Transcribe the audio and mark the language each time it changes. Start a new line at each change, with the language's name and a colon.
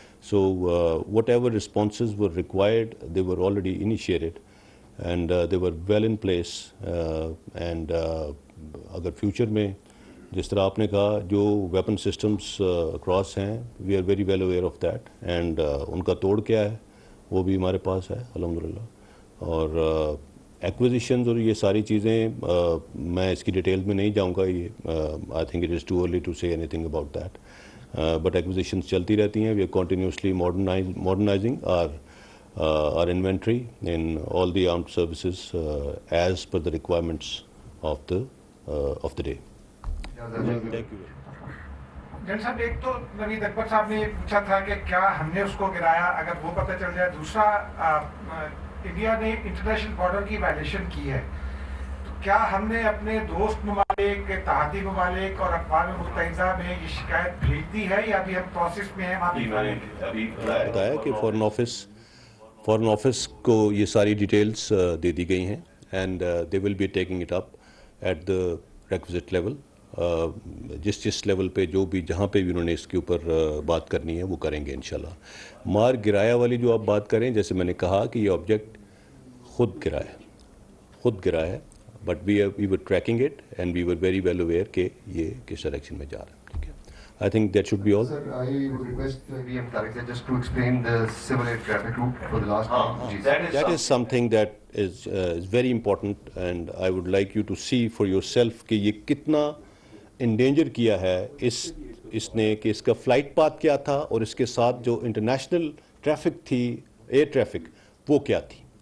English: So whatever responses were required they were already initiated and they were well in place.
Urdu: And اگر future میں جس طرح آپ نے کہا جو ویپن سسٹمز اکراس ہیں,
English: we are very well aware of that,
Urdu: and ان کا توڑ کیا ہے وہ بھی ہمارے پاس ہے الحمدللہ. اور ایکوزیشنز اور یہ ساری چیزیں میں اس کی ڈیٹیل میں نہیں جاؤں گا, یہ
English: I think it is too early to say anything about that. But acquisitions
Urdu: چلتی رہتی ہیں.
English: We are continuously modernising our inventory in all the armed services as per the requirements of the day. Thank you.
Urdu: جن صاحب ایک تو نوید اکبر صاحب نے یہ پوچھا تھا کہ کیا ہم نے اس کو گرایا, اگر وہ پتہ چل جائے. دوسرا انڈیا نے انٹرنیشنل بارڈر کی وائلیشن کی ہے, تو کیا ہم نے اپنے دوست ممالک, اتحادی ممالک اور اقوام متحدہ میں یہ شکایت بھیج دی ہے یا ابھی ہم پروسیس میں ہیں؟ بتایا کہ فارن آفس کو یہ ساری ڈیٹیلز دے دی گئی ہیں,
English: And they will be taking it up at the requisite level.
Urdu: جس لیول پہ جو بھی جہاں پہ بھی انہوں نے اس کے اوپر بات کرنی ہے وہ کریں گے انشاءاللہ. مار گرایا والی جو آپ بات کریں, جیسے میں نے کہا کہ یہ آبجیکٹ خود گرا ہے,
English: but we were tracking it and we were very well aware
Urdu: کہ یہ کس ڈائریکشن میں جا رہا ہے. ٹھیک ہے,
English: I think that should be all. Sir, I would request VM Tarak just to explain the civil air traffic route for the last time. That is something that is very important, and I would like you to see for yourself
Urdu: کہ یہ کتنا endanger کیا ہے اس نے, کہ اس کا flight path کیا تھا اور اس کے ساتھ جو انٹرنیشنل ٹریفک تھی, ایئر ٹریفک, وہ کیا تھی.